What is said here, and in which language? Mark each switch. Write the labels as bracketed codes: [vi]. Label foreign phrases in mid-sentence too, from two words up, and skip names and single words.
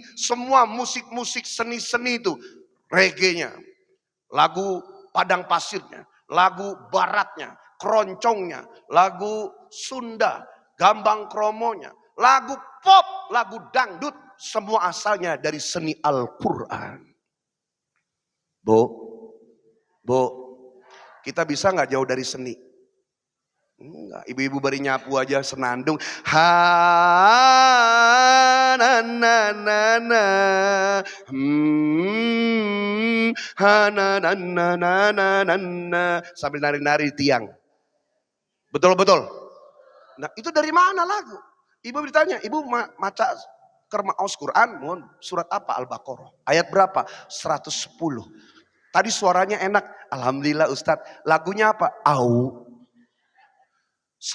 [id] Semua musik-musik seni-seni itu. Reggae-nya, lagu padang pasirnya, lagu baratnya, keroncongnya, lagu Sunda, gambang kromonya, lagu pop, lagu dangdut. Semua asalnya dari seni Al-Quran. Bu, kita bisa nggak jauh dari seni? Enggak, ibu-ibu bari nyapu aja senandung. Ha na na na na. Ha na na na na na na. Sambil nari-nari tiang. Betul. Nah, itu dari mana lagu? Ibu ditanya, ibu [su] maca kermaos [id] Quran, mohon surat apa? Al-Baqarah. Ayat berapa? 110. Tadi suaranya enak. Alhamdulillah Ustadz. Lagunya apa? Au.